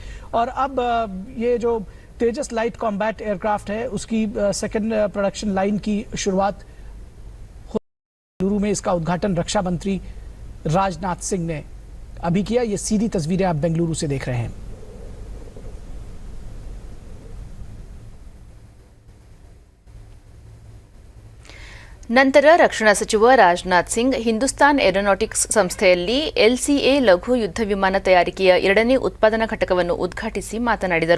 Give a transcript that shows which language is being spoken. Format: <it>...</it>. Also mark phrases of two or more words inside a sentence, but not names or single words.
<hi>और अब ये जो तेजस</hi> <en>light combat aircraft</en> <hi>है उसकी</hi> <en>second production line</en> <hi>की शुरुआत बेंगलुरु में। इसका उद्घाटन रक्षा मंत्री राजनाथ सिंह ने अभी किया। ये सीधी तस्वीरें आप बेंगलुरु से देख रहे हैं।</hi> <kn>ನಂತರ ರಕ್ಷಣಾ ಸಚಿವ ರಾಜನಾಥ್ ಸಿಂಗ್ ಹಿಂದೂಸ್ತಾನ್ ಏರೋನಾಟಿಕ್ಸ್ ಸಂಸ್ಥೆಯಲ್ಲಿ LCA ಲಘು ಯುದ್ಧ ವಿಮಾನ ತಯಾರಿಕೆಯ 2ನೇ ಉತ್ಪಾದನಾ ಘಟಕವನ್ನು ಉದ್ಘಾಟಿಸಿ ಮಾತನಾಡಿದರು.</kn>